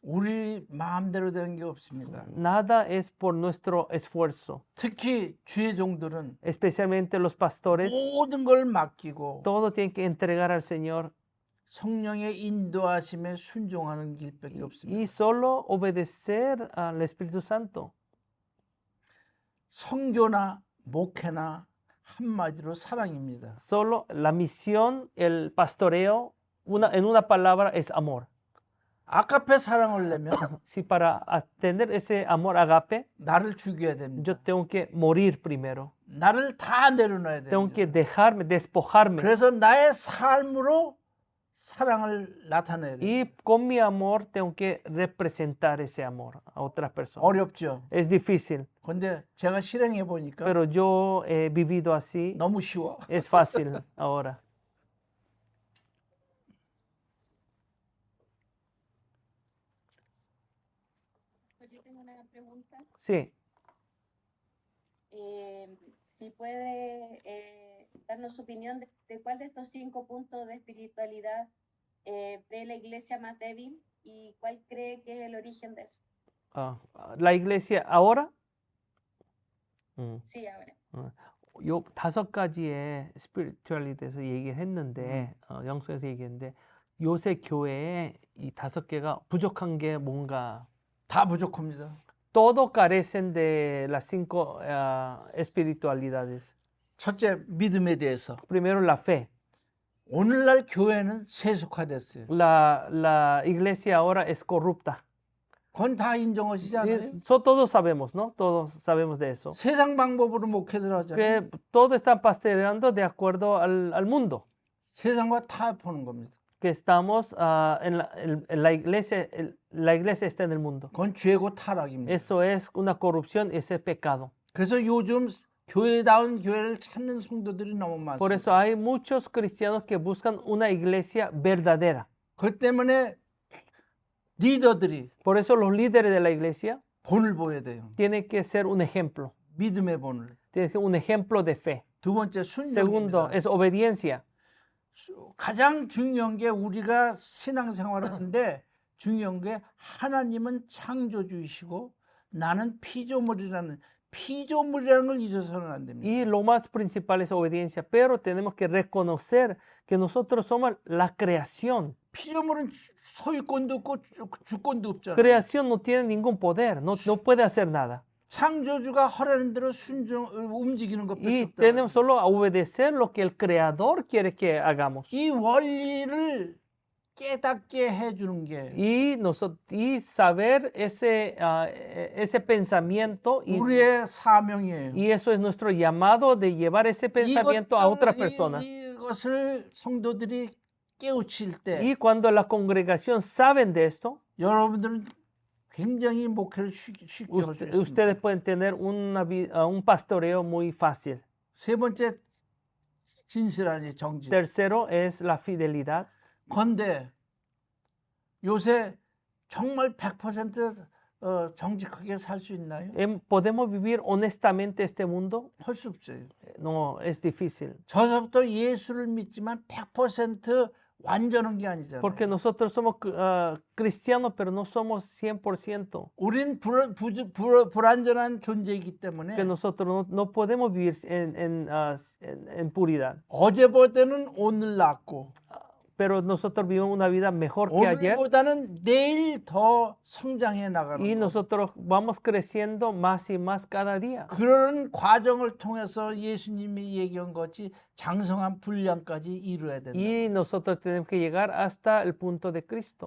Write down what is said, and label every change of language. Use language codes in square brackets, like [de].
[ko] 우리 마음대로 되는 게 없습니다. [es] nada es por nuestro esfuerzo. [ko] 특히 주의 종들은 [es] Especialmente los pastores, [ko] 모든 걸 맡기고 [es] todo tienen que entregar al Señor [ko] 성령의 인도하심에 순종하는 길밖에 없습니다. [es] y solo obedecer al Espíritu Santo. [ko] 선교나 목회나 한마디로 사랑입니다. [es] Solo la misión, el pastoreo, en una palabra es amor. [ko] 아가페 사랑을 내면 [es] Si para tener ese amor agape, [ko] 나를 죽여야 됩니다. [es] yo tengo que morir primero. [ko] 나를 다 내려놔야 [es] Tengo [ko] 됩니다. [es] que dejarme, despojarme. [ko] 그래서 나의 삶으로 사랑을 나타내야 돼요. [es] Y con mi amor tengo que representar ese amor a otras personas. [ko] 어렵죠. [es] Es difícil, [ko] 근데 제가 실행해 보니까 [es] pero yo he vivido así. [ko] 너무 쉬워. [es] Es fácil ahora. Yo tengo una pregunta. Sí. Si puede darnos su opinión de cuál de estos 5 puntos de espiritualidad ve la iglesia más débil y cuál cree que es el origen de eso. La iglesia ahora? Sí, ahora. [ko] 요 5가지의 스피리추얼리에 대해서 얘기를 했는데 영성에서 얘기했는데 요새 교회에 이 5개가 부족한 게 뭔가 다 부족합니다. [es] Todos carecen de las 5 espiritualidades. [ko] 첫째, 믿음에 대해서. [es] Primero la fe. [ko] 오늘날 교회는 세속화됐어요. [es] La iglesia ahora es corrupta. [ko] 그건 다 인정하시지 않아요? [es] Todos sabemos, ¿no? Todos sabemos de eso. [ko] 세상 방법으로 목회들 하잖아요. [es] Que todos están pastoreando de acuerdo al mundo. [ko] 세상과 타협하는 겁니다. [es] Que estamos en la iglesia, la iglesia está en el mundo. [ko] 그건 죄고 타락입니다. [es] Eso es una corrupción, ese es pecado. [ko] 그래서 요즘 교회다운 교회를 찾는 성도들이 너무 [es] Por [ko] 많습니다. [es] eso hay muchos cristianos que buscan una iglesia verdadera. [ko] 그 때문에 리더들이 [es] Por eso los líderes de la iglesia [ko] 본을 보여야 돼요. [es] tienen que ser un ejemplo. [ko] 믿음의 본을. [es] Tienen que ser un ejemplo de fe. [ko] 두 번째 [es] Segundo, [ko] 순종입니다. [es] es obediencia. [ko] 가장 중요한 게 우리가 신앙생활을 하는데 중요한 게 하나님은 창조주이시고 나는 피조물이라는 걸 잊어서는 안 됩니다. [es] Y lo más principal es obediencia. Pero tenemos que reconocer que nosotros somos la creación. [ko] 피조물은 소유권도 없고 주권도 없잖아요. [es] Creación no tiene ningún poder, no puede hacer nada. [ko] 창조주가 허락하는 대로 움직이는 [es] Y [ko] 것밖에 없다. [es] tenemos solo a obedecer lo que el creador quiere que hagamos. [ko] 이 원리를 깨닫게 해주는 게 [es] Y saber ese pensamiento [ko] 우리의 사명이에요. [es] y eso es nuestro llamado de llevar ese pensamiento a otras personas. [ko] 이것을 성도들이 깨우칠 때 [es] Y cuando la congregación saben de esto, [ko] 여러분들은 굉장히 목회를 쉽게 할 수 있습니다. [es] ustedes pueden tener un pastoreo muy fácil. [ko] 세 번째 진실하니 정직. [es] Tercero es la fidelidad. [ko] 건데 요새 정말 100% 정직하게 살 수 있나요? [es] ¿Podemos vivir honestamente este mundo? [ko] 할 수 없어요. [es] No, es difícil. [ko] 저서부터 예수를 믿지만 100% 완전한 게 아니잖아요. [es] Porque nosotros somos cristianos, pero no somos 100%. [ko] 우린 불완전한 존재이기 때문에 [es] Que nosotros no podemos vivir en puridad. [ko] 어제보다는 오늘 낫고 [es] Pero nosotros vivimos una vida mejor que ayer. [ko] 오늘보다는 내일 더 성장해 나가는 [es] Y [ko] 거. [es] nosotros vamos creciendo más y más cada día. [ko] 그런 과정을 통해서 예수님이 얘기한 것이 장성한 분량까지 이루어야 된다. [es] Y nosotros tenemos que llegar hasta el punto de Cristo.